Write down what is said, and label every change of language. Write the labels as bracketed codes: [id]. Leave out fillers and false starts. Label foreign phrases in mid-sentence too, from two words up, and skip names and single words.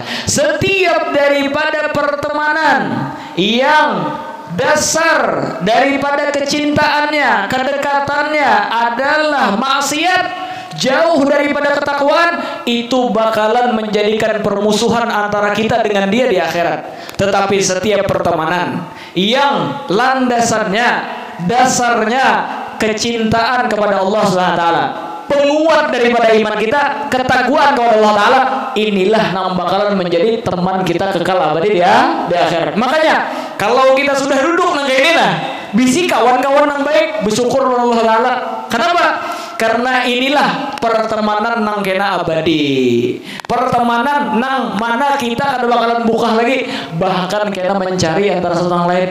[id] Setiap daripada pertemanan yang dasar daripada kecintaannya, kedekatannya adalah maksiat, jauh daripada ketakwaan, itu bakalan menjadikan permusuhan antara kita dengan dia di akhirat. Tetapi setiap pertemanan yang landasannya, dasarnya kecintaan kepada Allah SWT, penguat daripada iman kita, ketakwaan kepada Allah Ta'ala, inilah yang bakalan menjadi teman kita kekal abadi di akhirat. Makanya kalau kita sudah duduk nang kayak ini nah, bisi kawan-kawan yang baik, bersyukur Allah Ta'ala. Kenapa? Karena inilah pertemanan nang kena abadi, pertemanan nang mana kita kada bakalan buka lagi, bahkan kena mencari antara satu sama lain.